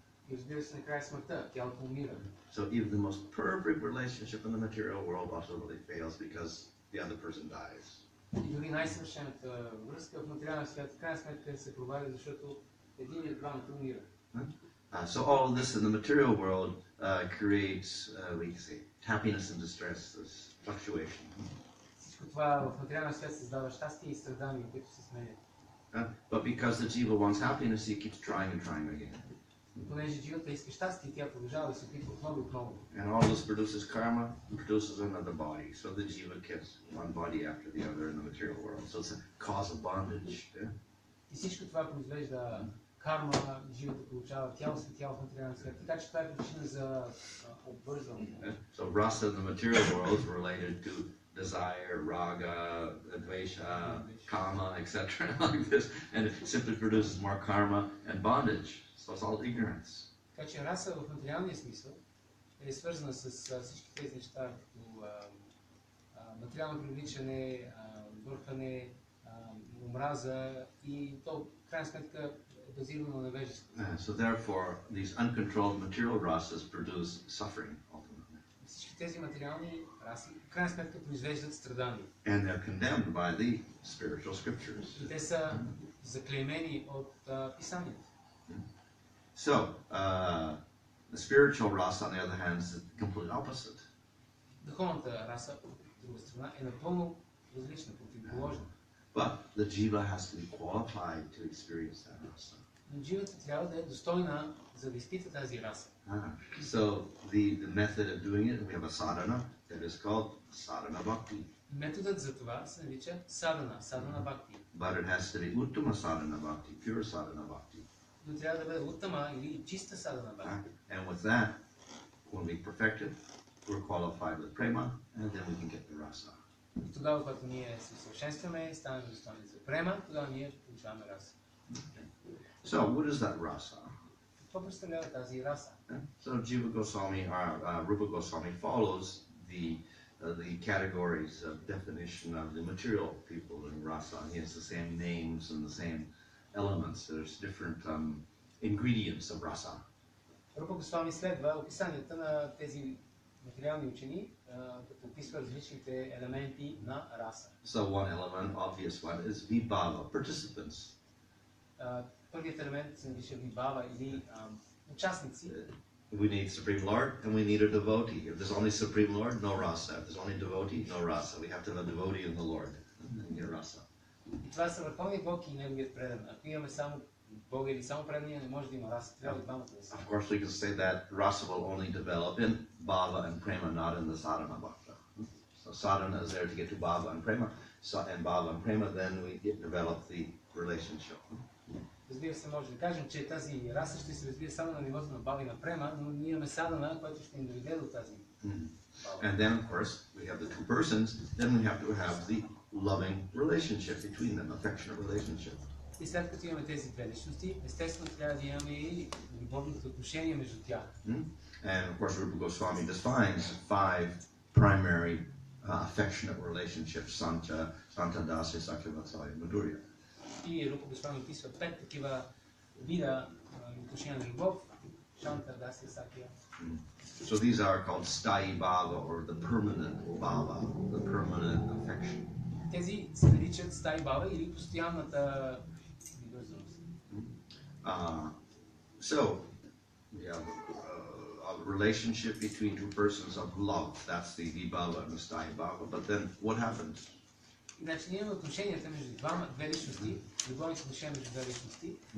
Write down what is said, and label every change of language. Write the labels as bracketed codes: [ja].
[bg] И разбира се, накрая смъртта, тялото умира. [en] So even the most perfect relationship in the material world ultimately fails because the other person dies. [bg] И дори най-съвършената връзка в материалния свят, в крайна сметка се проваля, защото един или двамата умира. [en] So all of this in the material world creates, we can say, happiness and distress, this fluctuation. [bg] Всичко това в материалния свят създава щастие и страдания, които се сменят. [en] But because the jiva wants happiness, he keeps trying and trying again. [bg] Понеже живота иска щастие, тя продължава да се опитва отново и отново. [en] And all this produces karma, produces another body. So the jiva gets one body after the other in the material world. So it's a cause of bondage. [bg] И всичко това произвежда карма, живота получава тяло след тяло в материалния свят. Така че това е причина за обвързване. [en] So rasa in the material world is related to desire, raga, dvesha, kama, etc. like this, and it simply produces more karma and bondage. So it's all ignorance. [bg] Така че раса в материалния смисъл е свързана с всички тези неща, като материално привличане, бъркане, омраза и то в крайна сметка е базирано на невежество. [en] So therefore, these uncontrolled material rasas produce suffering ultimately. [bg] Всички тези материални раси в крайна сметка произвеждат страдания. [en] And they're condemned by the spiritual scriptures. [bg] И те са заклеймени от писанията. [en] So, the spiritual rasa, on the other hand, is the complete opposite. [bg] Духовната раса, от друга страна, е напълно различна, противоположна. [en] But the jiva has to be qualified to experience that rasa. [bg] Но дживата трябва да е достойна, за да изпита тази раса. [en] So, the method of doing it, we have a sadhana that is called sadhana bhakti. [bg] Методът за това се нарича садана бхакти. [en] But it has to be uttama sadhana bhakti, pure sadhana bhakti. [bg] Но трябва да бъде уттама или чиста садана бхакти. [en] And with that, when we perfect it, we're qualified with prema, and then we can get the rasa. [bg] И тогава, когато ние се усъвършенстваме, станем достойни за према, тогава ние получаваме раса. [en] So, what is that rasa? [bg] Какво представлява тази раса? [en] So, Jiva Goswami, Rupa Goswami follows the categories of definition of the material people in rasa. He has the same names and the same elements. There's different ingredients of rasa. [bg] Рупа Госвами следва описанията на тези материални учени, като описва различните елементи на раса. [en] So one element, obvious one, is vibhava, participants. [bg] Първият елемент се нарича вибава или участници. [en] We need Supreme Lord and we need a devotee. If there's only Supreme Lord, no rasa. If there's only devotee, no rasa. We have to have a devotee in the Lord and get rasa. [bg] И това са върховният Бог и неговият предан. Ако имаме само Бога или само предания, не може да има раса. Трябва и двамата да са. [en] Of course, we can say that rasa will only develop in bhava and prema, not in the sadhana bhakta. So sadhana is there to get to bhava and prema. So and bhava and prema, then we develop the relationship. [bg] Разбира се, може да кажем, че тази раса ще се развие само на нивото на бава и на према, но ние имаме садана, която ще ни доведе до тази бава. [en] And then, of course, we have the two persons. Then we have to have the loving relationship between them, affectionate relationship. [bg] И след като имаме тези две личности, естествено трябва да имаме и любовното отношение между тях. [en] And of course, Rupa Goswami defines 5 primary affectionate relationships: Santa, Dasa, Sakya, Vatsalya, Madhurya. [bg] И Рупа Госвами описва 5 такива вида отношения на любов: Шанта, Даса, Сакя. [en] So these are called Sthayi Bhava, or the permanent bhava, the permanent affection. [bg] Тези се наричат Стаи Бава или постоянната привързаност. [en] So we have a relationship between two persons of love. That's the Vibhava and the Sthayi Bhava. But then what happens? [bg] Значи ние имаме отношенията между две личности, любовните отношения между две личности.